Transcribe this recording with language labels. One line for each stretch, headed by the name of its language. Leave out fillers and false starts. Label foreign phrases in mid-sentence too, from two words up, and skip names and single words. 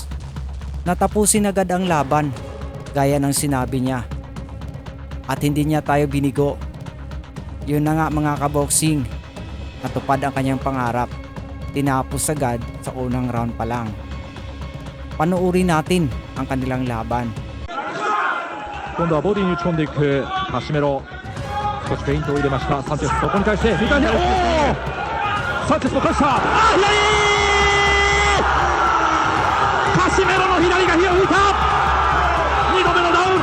Filipino: Natapusin agad ang laban gaya ng sinabi niya. At hindi niya tayo binigo. Yun na nga mga kaboxing, natupad ang kanyang pangarap. Tinapos agad sa unang round pa lang. Panuuri natin ang kanilang laban.
Japanese: 今度はボディに打ち込んでいくカシメロ、少しフェイントを入れました。サンチェス、そこに対して2回目、サンチェスの返した、カシメロの左が火を吹いた。2度目のダウン。